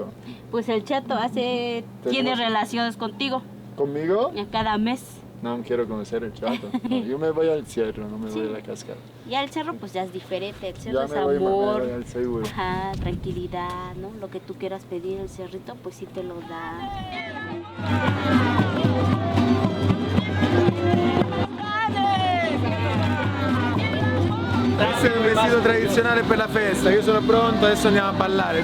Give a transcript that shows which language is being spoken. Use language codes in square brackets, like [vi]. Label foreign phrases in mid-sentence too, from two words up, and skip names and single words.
[es] pues el chato tiene relaciones contigo ¿Conmigo? cada mes. No quiero conocer el chato. No, yo me voy al cerro, no me voy a la cascada. Ya el cerro pues ya es diferente, el cerro Ya es me voy amor, al seguro. ajá, tranquilidad, ¿no? Lo que tú quieras pedir el cerrito pues sí te lo da. [it] Questo è un vestito tradizionale per la festa, io sono pronto, adesso andiamo a ballare.